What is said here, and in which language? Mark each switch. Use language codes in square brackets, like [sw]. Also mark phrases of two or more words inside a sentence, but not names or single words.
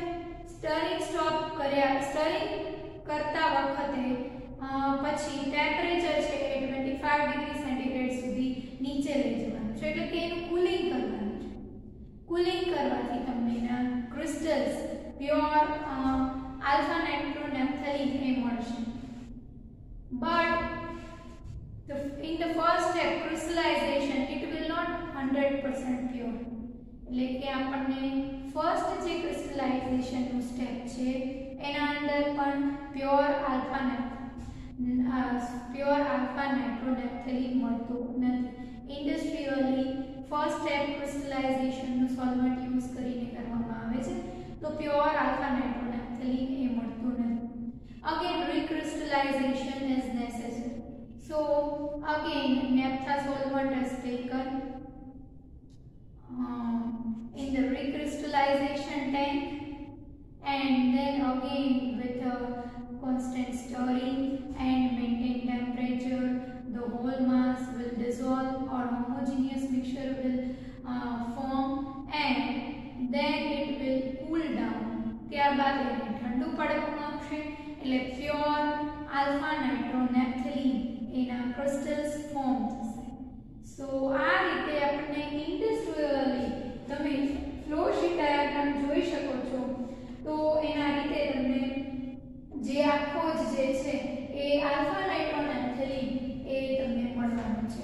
[gu] સ્ટરિંગ કરતા વખતે પછી ટેમ્પરેચર છે એ 25 [en] degree centigrade [gu] સુધી નીચે લઈ જવાનું છે, એટલે કે એનું કુલિંગ કરવાનું છે. કુલિંગ કરવાથી તમને એના ક્રિસ્ટલ્સ [en] pure alpha nitronaphthalene [gu] એ મળશે. [en] બટ in the first step crystallization it will not 100% pure, [gu] એટલે કે આપણને ફર્સ્ટ જે ક્રિસ્ટલાઇઝેશન નું સ્ટેપ છે એના અંદર પણ [en] pure alpha nitronaphthalene [gu] મળતું નથી. [en] industrially first step crystallization [gu] નું [en] solvent use [gu] કરીને કરવામાં આવે છે, તો [en] pure alpha nitronaphthalene [gu] એ મળતું નથી. [en] Again recrystallization is necessary. So again naphtha solvent is taken in the recrystallization tank, and then again with a constant stirring and maintain temperature, the whole mass will dissolve or homogeneous mixture will form, and then it will cool down. [gu] ત્યારબાદ એને ઠંડુ પાડવામાં આવશે, એટલે [en] pure alpha nitronaphthalene [gu] એના [en] crystals form [gu] થશે. સો આ રીતે આપણે ઇન્ડસ્ટ્રીયલી તમે [en] flow sheet diagram [gu] જોઈ શકો છો, તો એના રીતે તમને જે આખો જે છે એ [en] alpha nitronaphthalene [gu] એ તમને મળવાનું છે.